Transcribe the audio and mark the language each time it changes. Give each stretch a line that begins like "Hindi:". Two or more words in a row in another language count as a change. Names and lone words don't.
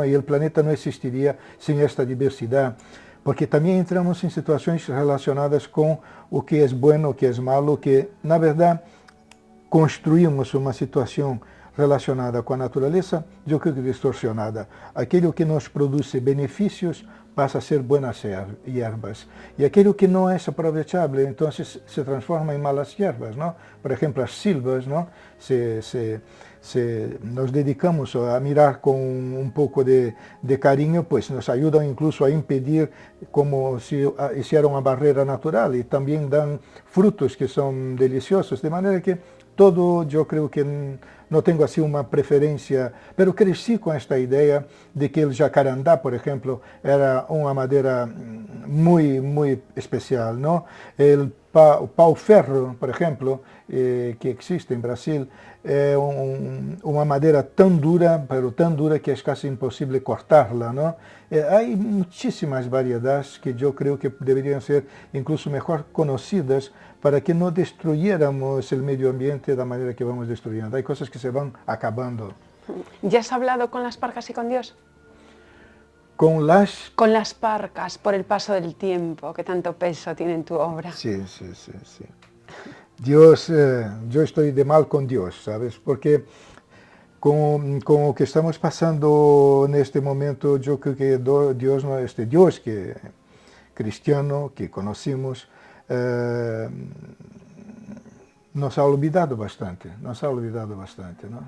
Portuguese: E o planeta não existiria sem esta diversidade, porque também entramos em situações relacionadas com o que é bueno, o que é malo, que, na verdade, construímos uma situação relacionada com a natureza, eu creio que distorcionada. Aquilo que nos produz benefícios passa a ser buenas hierbas. E aquilo que não é aproveitável, então se transforma em malas hierbas, não? Por exemplo, as silvas, não? Se nos dedicamos a mirar com um pouco de carinho, pues nos ajudam incluso a impedir
Spanish: como se hiciera
Portuguese: uma barreira natural e também dão frutos que são deliciosos, de maneira que todo, eu creio que não tenho assim uma preferência, mas cresci com esta ideia de que o jacarandá, por exemplo, era uma madeira muito especial, não? O pau-ferro, por exemplo, que existe em Brasil, é uma madeira tão dura, pero tão dura que é quase impossível cortá-la, não? Há muitíssimas variedades que eu creio que deveriam ser incluso melhor conhecidas para que não destruyéramos o meio ambiente da maneira que vamos destruyendo. Há coisas que se vão acabando.
Spanish: ¿Ya has hablado con las parcas y con Dios? Con las parcas, por el paso del tiempo, que tanto peso tiene en tu obra. Sí. Dios, yo estoy de mal con Dios, ¿sabes? Porque con lo que estamos pasando en este momento, yo creo que Dios, este Dios que cristiano que conocimos, nos ha olvidado bastante, ¿no?